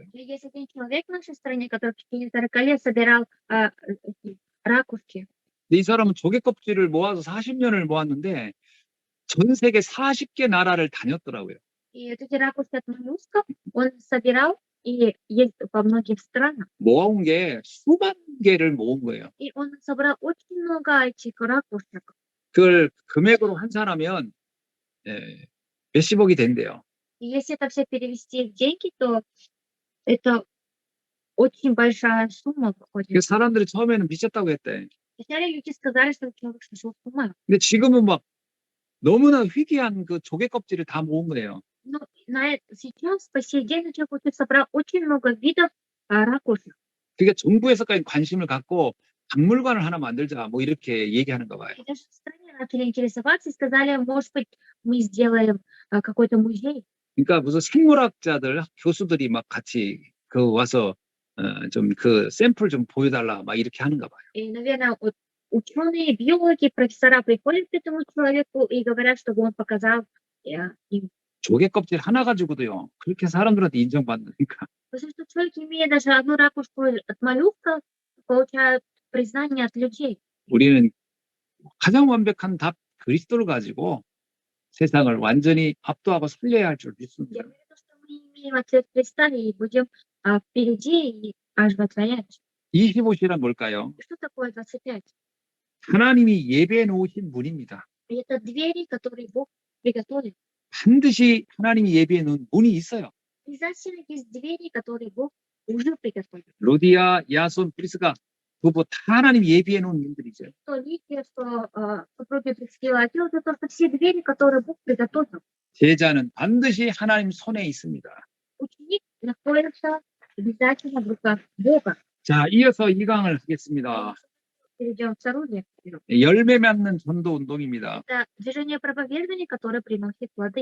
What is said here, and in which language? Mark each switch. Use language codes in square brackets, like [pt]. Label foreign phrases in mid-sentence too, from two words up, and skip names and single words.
[ru] И есть один человек в нашей стране, который в течение 40 лет собирал ракушки. [ko] 근데 이 사람은 조개 껍질을 모아서 40년을 모았는데 전 세계 40개 나라를 다녔더라고요. [ru] И эти ракушки от моллюсков он собирал и ездил по многим странам. [ko] 모아온 게 수만 개를 мо은 거예요. [ru] И он собрал очень много этих ракушек. [ko] 그걸 금액으로 환산하면 몇십억이 된대요. [ru] И если это все перевести в деньги, то это очень большая сумма выходит. [ko] 그 사람들이 처음에는 미쳤다고 했대. [ru] Вначале люди сказали, что человек сошел с ума. [ko] 근데 지금은 막 너무나 희귀한 그 조개 껍질을 다 모은 거예요. [ru] Но сейчас, по сей день, человек уже собрал очень много видов ракушек. [ko] 그게 정부에서까지 관심을 갖고 박물관을 하나 만들자 뭐 이렇게 얘기하는가 봐요. [ru] И даже в стране начали интересоваться и сказали, может быть, мы сделаем какой-то музей. [ko] 그러니까 무슨 생물학자들, 교수들이 막 같이 와서 좀 그 샘플 좀 보여달라 막 이렇게 하는가 봐요. [ru] И, наверное, вот ученые, биологи, профессора приходят к этому человеку и говорят, чтобы он показал им. [ko] 조개 껍질 하나 가지고도요. 그렇게 사람들한테 인정받으니까. [ru] Потому что человек, имея даже одну ракушку от моллюска, получает признание от людей. [ko] 우리는 가장 완벽한 답 그리스도를 가지고 세상을 완전히 압도하고 살려야 할 줄 믿습니다. [ru] Я верю, что мы имеем ответ Христа и будем впереди и оживотворять. [ko] 25시란 뭘까요? [ru] Что такое 25? [ko] 하나님이 예배해 놓으신 문입니다. [ru] И это двери, которые Бог приготовил. [ko] 반드시 하나님이 예배해 놓은 문이 있어요. [ru] Обязательно есть двери, которые Бог уже приготовил. [ko] 루디아, 야손, 프리스가 부부 다 하나님이 예배해 놓은 문들이죠. [ru] Что Лидия, что супруги Прескила, это просто все двери, которые Бог приготовил. [ko] 제자는 반드시 하나님 손에 있습니다. [ru] Ученик находится обязательно в руках Бога. [ko] 자, 이어서 2강을 하겠습니다. [ru] Перейдем в вторую лекцию. [ko] 열매 맺는 전도 운동입니다. [ru] Это движение проповедования, которое приносит плоды.